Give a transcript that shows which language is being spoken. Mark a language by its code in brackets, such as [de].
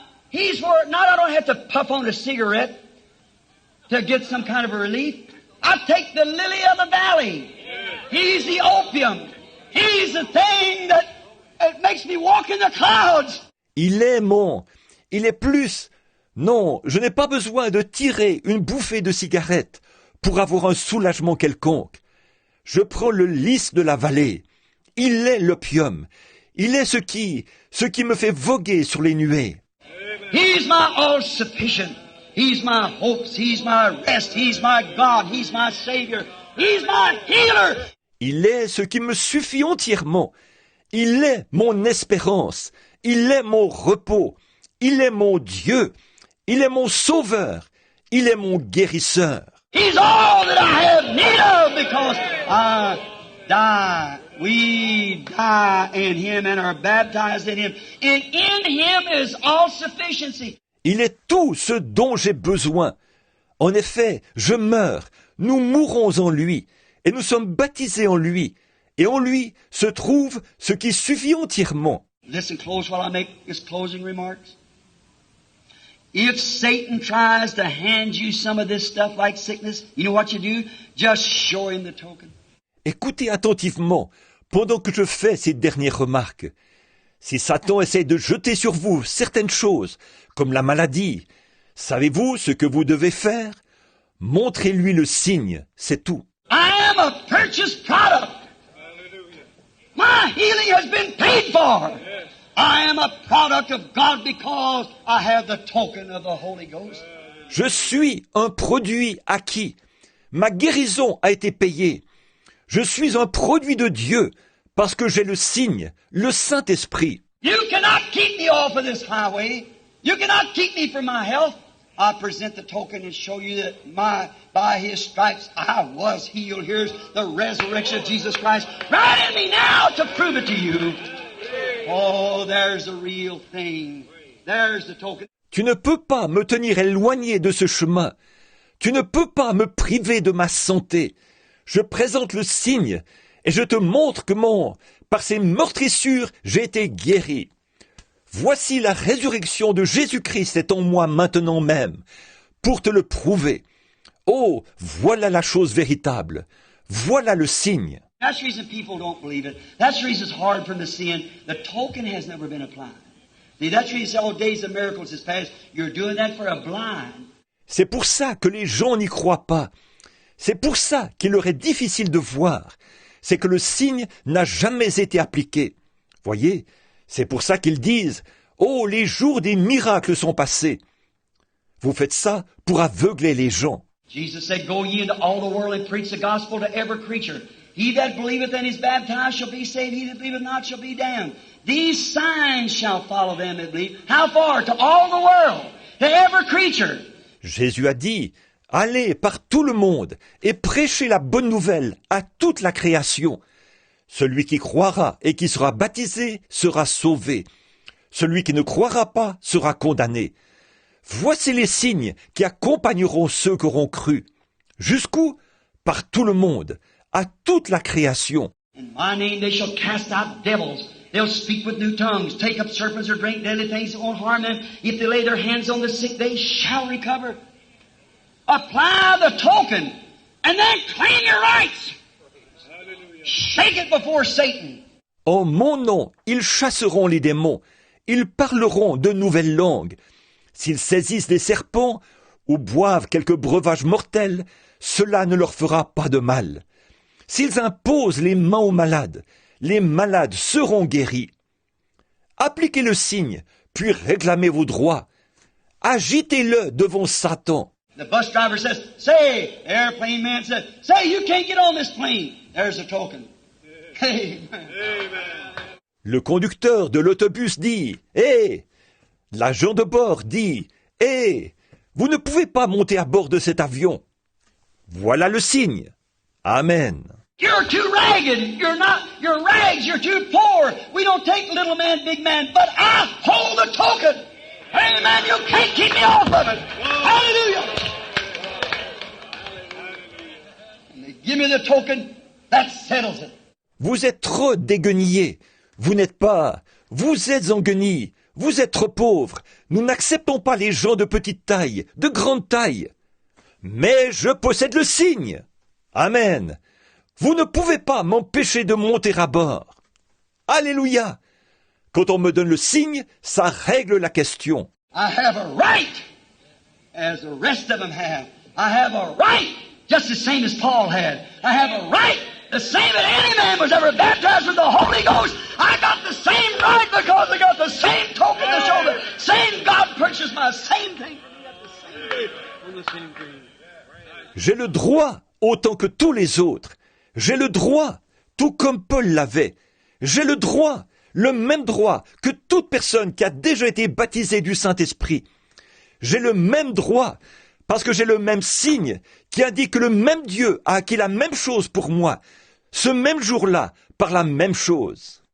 [en] He's where, not I don't have to puff on a cigarette to get some kind of a relief. I take the lily of the valley. He's the opium. He's the thing that makes me walk in the clouds. [fr] Il est plus. Non, je n'ai pas besoin de tirer une bouffée de cigarette pour avoir un soulagement quelconque. Je prends le lys de la vallée. Il est l'opium. Il est ce qui me fait voguer sur les nuées. [en] He's my all-sufficient. He's my hopes. He's my rest. He's my God. He's my Savior. He's my healer. [fr] Il est ce qui me suffit entièrement. Il est mon espérance. Il est mon repos. Il est mon Dieu. Il est mon sauveur. Il est mon guérisseur. [en] He's all that I have need of because I die. We die in Him and are baptized in Him. And in Him is all sufficiency. [fr] Il est tout ce dont j'ai besoin. En effet, je meurs. Nous mourons en lui. Et nous sommes baptisés en lui. Et en lui se trouve ce qui suffit entièrement. [en] Listen close while I make his closing remarks. If Satan tries to hand you some of this stuff like sickness, you know what you do? Just show him the token. [fr] Écoutez attentivement pendant que je fais ces dernières remarques. Si Satan essaie de jeter sur vous certaines choses, comme la maladie, savez-vous ce que vous devez faire? Montrez-lui le signe, c'est tout. [en] I am a purchased product. My healing has been paid for. I am a product of God because I have the token of the Holy Ghost. [fr] Je suis un produit acquis. Ma guérison a été payée. Je suis un produit de Dieu parce que j'ai le signe, le Saint-Esprit. [en] You cannot keep me off of this highway. You cannot keep me from my health. I present the token and show you that by His stripes I was healed. Here's the resurrection of Jesus Christ right in me now to prove it to you. Oh, there's the real thing. There's the token. [fr] Tu ne peux pas me tenir éloigné de ce chemin. Tu ne peux pas me priver de ma santé. Je présente le signe et je te montre comment, par ces meurtrissures, j'ai été guéri. Voici la résurrection de Jésus-Christ est en moi maintenant même, pour te le prouver. Oh, voilà la chose véritable. Voilà le signe. [en] That's the reason people don't believe it. That's the reason it's hard for them to see in. The token has never been applied. See, that's the reason all days of miracles is past. You're doing that for a blind. [fr] C'est pour ça que les gens n'y croient pas. C'est pour ça qu'il leur est difficile de voir. C'est que le signe n'a jamais été appliqué. Voyez, c'est pour ça qu'ils disent « Oh, les jours des miracles sont passés ». Vous faites ça pour aveugler les gens. [en] Jesus said, Go ye into all the world and preach the gospel to every creature. He that believeth and is baptized shall be saved. He that believeth not shall be damned. These signs shall follow them that believe. How far? To all the world. To every creature. [fr] Jésus a dit, allez par tout le monde et prêchez la bonne nouvelle à toute la création. Celui qui croira et qui sera baptisé sera sauvé. Celui qui ne croira pas sera condamné. Voici les signes qui accompagneront ceux qui auront cru. Jusqu'où? Par tout le monde, à toute la création. [en] In my name they shall cast out devils. They'll speak with new tongues, take up serpents or drink deadly things that won't harm them. If they lay their hands on the sick, they shall recover. Apply the token, and then claim your rights. Shake it before Satan. [fr] En mon nom, ils chasseront les démons. Ils parleront de nouvelles langues. S'ils saisissent des serpents ou boivent quelques breuvages mortels, cela ne leur fera pas de mal. S'ils imposent les mains aux malades, les malades seront guéris. Appliquez le signe, puis réclamez vos droits. Agitez-le devant Satan. [en] The bus driver says, say, airplane man says, say, you can't get on this plane. There's the token. Amen. [fr] Le conducteur de l'autobus dit « Hé !» L'agent de bord dit « Hé ! Vous ne pouvez pas monter à bord de cet avion. » Voilà le signe. Amen. [en] You're too ragged. You're rags. You're too poor. We don't take little man, big man, but I hold the token. Amen. You can't keep me off of it. Hallelujah. And they give me the token. That settles it. [fr] Vous êtes trop déguenillés. Vous n'êtes pas. Vous êtes en guenilles. Vous êtes trop pauvres. Nous n'acceptons pas les gens de petite taille, de grande taille. Mais je possède le signe. Amen. Vous ne pouvez pas m'empêcher de monter à bord. Alléluia. Quand on me donne le signe, ça règle la question. [en] I have a right, as the rest of them have. I have a right, just the same as Paul had. I have a right, the same that any man was ever baptized with the Holy Ghost. I got the same right because I got the same token to show the same God purchased my same thing. [fr] J'ai le droit autant que tous les autres. J'ai le droit, tout comme Paul l'avait. J'ai le droit, le même droit que toute personne qui a déjà été baptisée du Saint-Esprit. J'ai le même droit parce que j'ai le même signe qui indique que le même Dieu a acquis la même chose pour moi, ce même jour-là, par la même chose.